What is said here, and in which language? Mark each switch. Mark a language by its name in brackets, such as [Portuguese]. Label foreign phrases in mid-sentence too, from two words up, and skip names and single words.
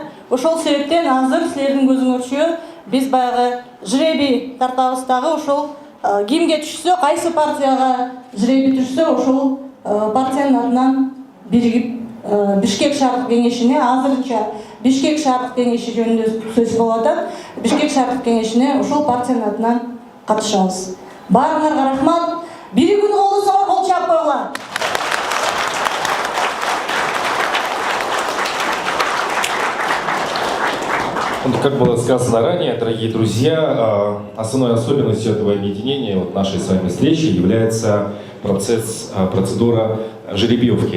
[Kyrgyz] Ошол себептен азыр силердин көзүңөрчө биз баягы жребий тартабыз дагы, ошол кимге түшсө, кайсы партияга жребий түшсө, ошол партиянын атынан биригип Бишкек шаардык кеңешине, азырынча Бишкек шаардык кеңеши жөнүндө сөз болуп атат. Бишкек шаардык кеңешине ошол партиянын атынан катышабыз. Баарыңарга рахмат. Биригүүнү колдосоңор кол чаап койгула. [Russian] Как было сказано ранее, дорогие друзья, основной особенностью этого объединения, вот нашей с вами встречи, является процедура жеребьевки.